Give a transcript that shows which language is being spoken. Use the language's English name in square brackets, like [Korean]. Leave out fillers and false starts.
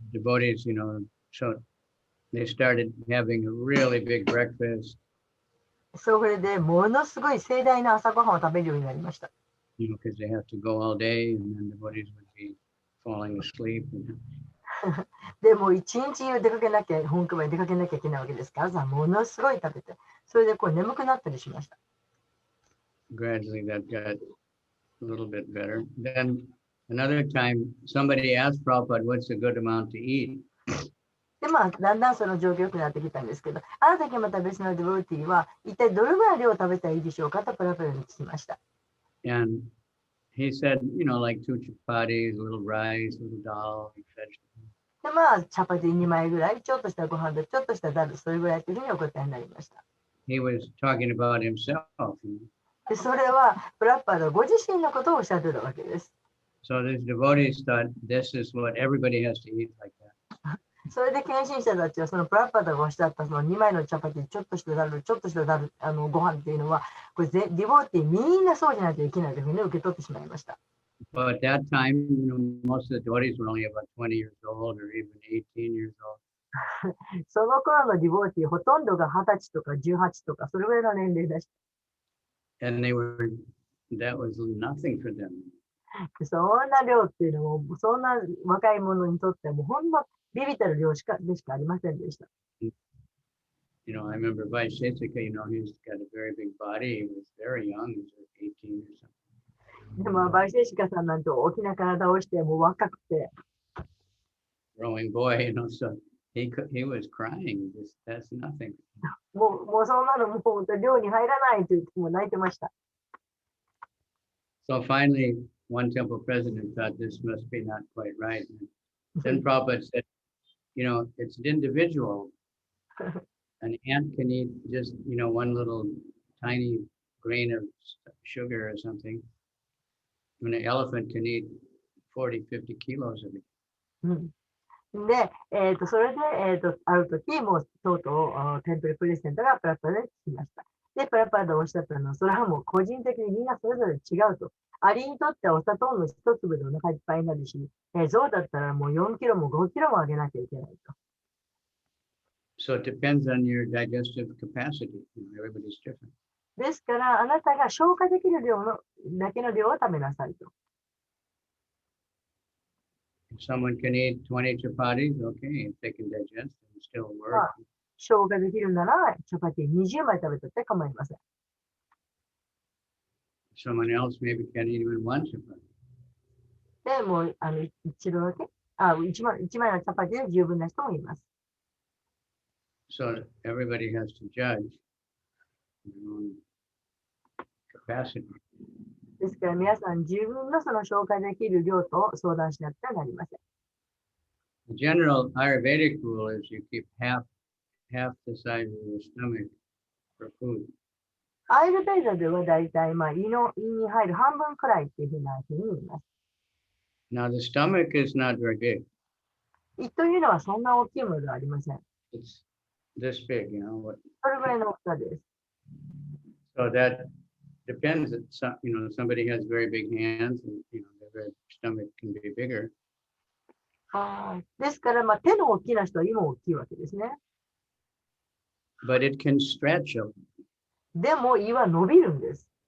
[English] Devotees, so they started having a really big breakfast. [Japanese] それでものすごい盛大な朝ごはんを食べるようになりました。 [English] Because they have to go all day and then devotees would be falling asleep. [Japanese] でも一日中出かけなきゃ、本配り出かけなきゃいけないわけですから、朝ものすごい食べて、それで眠くなったりしました。 [English] Gradually that got a little bit better. Then another time somebody asked Prabhupada what's a good amount to eat. [Japanese] で、だんだんその状況良くなってきたんですけど、ある時また別のデボティは、一体どれぐらい量を食べたらいいでしょうかとプラプラに聞きました。 [English] And he said, like 2 chapatis, a little rice, a little dal, vegetable. [Japanese] で、まあ、チャパティ2枚ぐらい、ちょっとしたご飯で、ちょっとしたダル、それぐらいというふうにお答えになりました。 [English] He was talking about himself. [Japanese] で、それは、プラッパードご自身のことをおっしゃってたわけです。 [English] So these devotees thought this is what everybody has to eat like that. [Japanese] それで献身者たちは、そのプラッパードがおっしゃったその2枚のチャパティ、ちょっとしたダル、ちょっとしたダル、ご飯っていうのは、これディボーティーみんなそうじゃないといけないというふうに受け取ってしまいました。 [English] But at that time, most of the devotees were only about 20 years old or even 18 years old. [Japanese] その頃のディボーティー、ほとんどが20歳とか18とか、それぐらいの年齢でした。 [English] And that was nothing for them. [Japanese] そんな量っていうのも、そんな若い者にとっても、ほんのビビたる量でしかありませんでした。 [English] I remember Vaisheshika, he's got a very big body. He was very young, he was like 18 or something. [Japanese] でも、バイシェシカさんなんて大きな体をして、もう若くて。 [English] Growing boy, so he was crying. That's nothing. [Japanese] もうそんなのもう寮に入らないと言っても泣いてました。 [English] So finally, one temple president thought this must be not quite right. Then Prabhupada said, it's an individual. An ant can eat just, one little tiny grain of sugar or something. When an elephant can eat 40, 50 kilos of it. [Japanese] で、それで、ある時もうとうとうテンプルプレゼントがプラッパーで聞きました。で、プラッパーでおっしゃったのは、それはもう個人的にみんなそれぞれ違うと。アリにとってはお砂糖の一粒でお腹いっぱいになるし、象だったらもう4キロも5キロもあげなきゃいけないと。 [English] So it depends on your digestive capacity. Everybody's different. [Japanese] ですから、あなたが消化できるだけの量を食べなさいと。 [English] If someone can eat 20 chapatis, okay, if they can digest and still work. [Japanese] 消化できるなら、チャパティ20枚食べたって構いません。 [English] Someone else maybe can't eat even one chapati. [Japanese] で、もう、一度だけ、1枚のチャパティで十分な人もいます。 [English] So everybody has to judge their own capacity. [Japanese] ですから皆さん自分のその消化できる量と相談しなくてはなりません。 [English] The general Ayurvedic rule is you keep half the size of your stomach for food. [Japanese] アイルベーダではだいたい胃に入る半分くらいっていうふうなふうに言います。 [English] Now the stomach is not very big. [Japanese] 胃というのはそんな大きいものではありません。 [English] It's this big, [Japanese] それぐらいの大きさです。 [English] So that depends. Somebody has very big hands, and their stomach can be bigger. [Japanese] ですから、手の大きな人は胃も大きいわけですね。 [English] But it can stretch a. [Japanese] でも胃は伸びるんです。